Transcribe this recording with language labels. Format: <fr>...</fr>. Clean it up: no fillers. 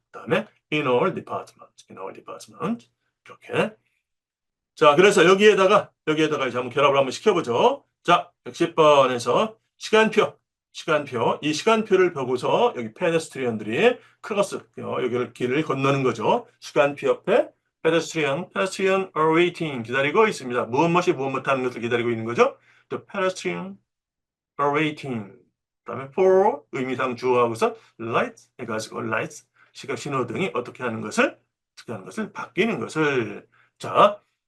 <ko>그다음에</ko> <en>in all department 이렇게.</en> <ko>자, 그래서 여기에다가 이제 한번 결합을 한번 시켜보죠. 자, 110번에서 시간표. 이 시간표를 보고서 여기 페데스트리언들이 크로스 여기를 길을 건너는 거죠. 시간표 옆에</ko> <en>pedestrian are waiting</en> <ko>기다리고 있습니다. 무엇이 무엇하는 것을 기다리고 있는 거죠.</ko> <en>The pedestrian are waiting.</en> <ko>그다음에 for 의미상 주어하고서 lights 해가지고 lights 시각 신호등이 어떻게 하는 것을 바뀌는 것을 자.</ko>